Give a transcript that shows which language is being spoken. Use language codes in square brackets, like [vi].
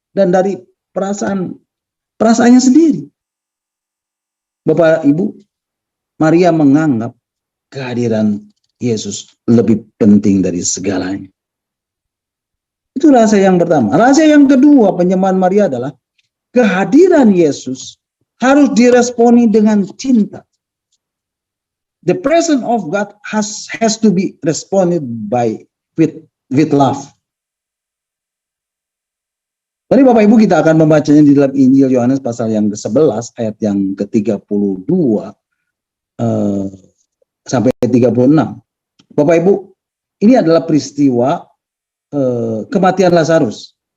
[id] Dan dari perasaannya sendiri. Bapak Ibu, Maria menganggap kehadiran Yesus lebih penting dari segalanya. Itu rahasia yang pertama. Rahasia yang kedua penyembahan Maria adalah kehadiran Yesus harus diresponi dengan cinta. [en] The presence of God has to be responded with love. [id] Mari Bapak Ibu kita akan membacanya di dalam Injil Yohanes pasal yang ke-11 ayat yang ke-32 sampai 36. Bapak Ibu, ini adalah peristiwa kematian Lazarus.